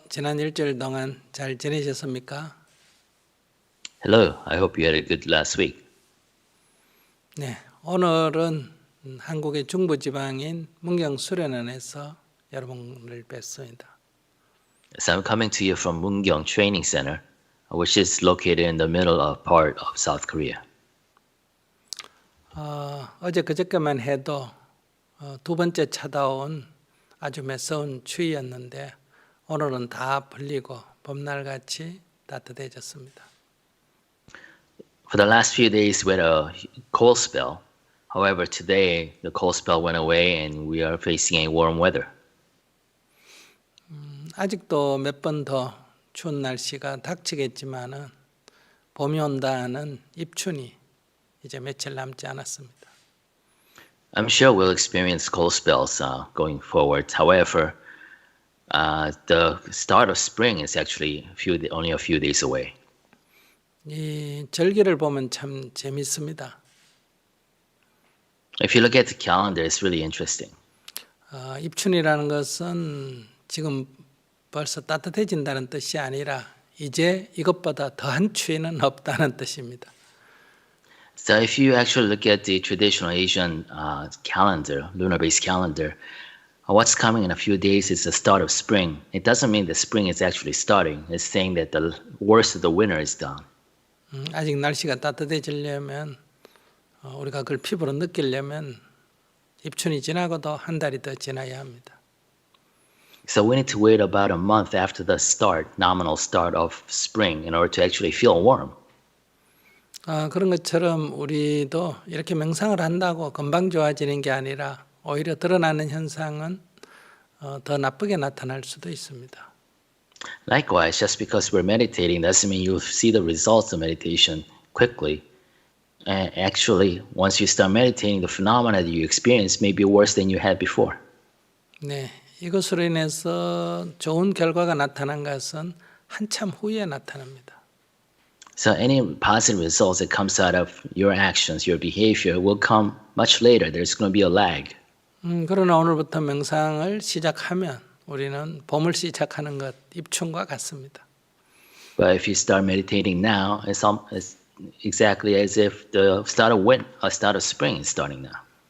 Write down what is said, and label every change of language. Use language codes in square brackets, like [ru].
[ko] 지난 일주일 동안 잘 지내셨습니까? [en] Hello, I hope you had a good last week. [ko] 네, 오늘은 한국의 중부지방인 문경 수련원에서 여러분을 뵙습니다. [en] So I'm coming to you from Mungyong Training Center, which is located in the middle of part of South Korea. [ko] 어제 그저께만 해도 두 번째 찾아온 아주 매서운 추위였는데 오늘은 다 풀리고 봄날같이 따뜻해졌습니다. [en] For the last few days we had a cold spell. However, today the cold spell went away and we are facing a warm weather. [ko] 아직도 몇 번 더 추운 날씨가 닥치겠지만은 봄이 온다는 입춘이 이제 며칠 남지 않았습니다. [en] I'm sure we'll experience cold spells going forward. However, the start of spring is actually only a few days away. [ko] 이 절기를 보면 참 재밌습니다. [en] If you look at the calendar, it's really interesting. [ko] 입춘이라는 것은 지금 벌써 따뜻해진다는 뜻이 아니라 이제 이것보다 더한 추위는 없다는 뜻입니다. [en] So if you actually look at the traditional Asian calendar, lunar-based calendar, what's coming in a few days is the start of spring. It doesn't mean that spring is actually starting. It's saying that the worst of the winter is done. [ko] 아직 날씨가 따뜻해지려면 우리가 그걸 피부로 느끼려면 입춘이 지나고도 한 달이 더 지나야 합니다. [en] So we need to wait about a month after the nominal start of spring in order to actually feel warm. [ko] 그런 것처럼 우리도 이렇게 명상을 한다고 금방 좋아지는 게 아니라 오히려 드러나는 현상은 더 나쁘게 나타날 수도 있습니다. [en] Likewise, just because we're meditating doesn't mean you'll see the results of meditation quickly. Actually, once you start meditating, the phenomena that you experience may be worse than you had before. [ko] 네, 이것으로 인해서 좋은 결과가 나타난 것은 한참 후에 나타납니다. [en] So any positive results that comes out of your actions, your behavior, will come much later. There's going to be a lag. [ko] 그러나 오늘부터 명상을 시작하면 우리는 봄을 시작하는 것, 입춘과 같습니다. [en] But if you start meditating now, it's exactly as if the start of spring is starting now.